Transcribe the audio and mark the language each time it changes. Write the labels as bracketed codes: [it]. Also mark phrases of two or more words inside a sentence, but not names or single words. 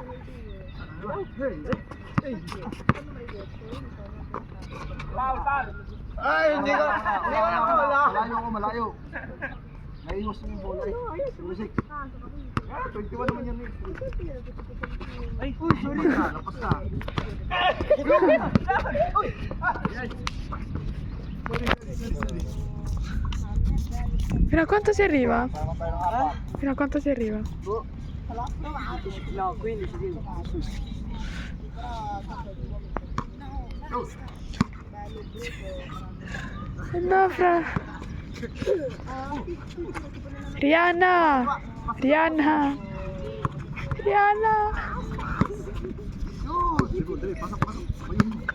[tl] Foul. Ay, hindi ko. Wala. Malayo. Naiwas na yung bola eh. 06. 21 naman yan eh. Ay, sorry. Lapas na. [it] Fino a quanto si arriva? [tl] Tama tayo ng apat. [it] Fino a quanto si arriva? [tl] No, 15 din. No, Fra. Rihanna. Sige, dali, pasok. Ayun.